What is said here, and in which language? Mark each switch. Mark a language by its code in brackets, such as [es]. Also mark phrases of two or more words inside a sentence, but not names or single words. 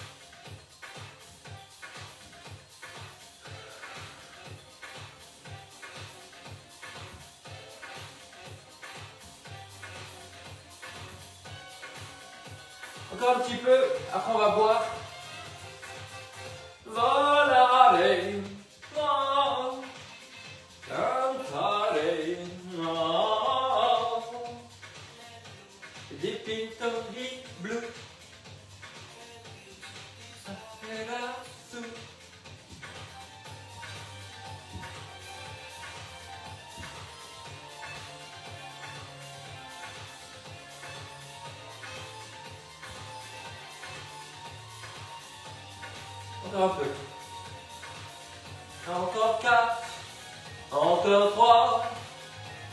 [fr] Encore un petit peu, après on va boire. [it] Volare, cantare, dipinto di blu, sera su. [fr] Encore un peu. Encore 4. Encore 3.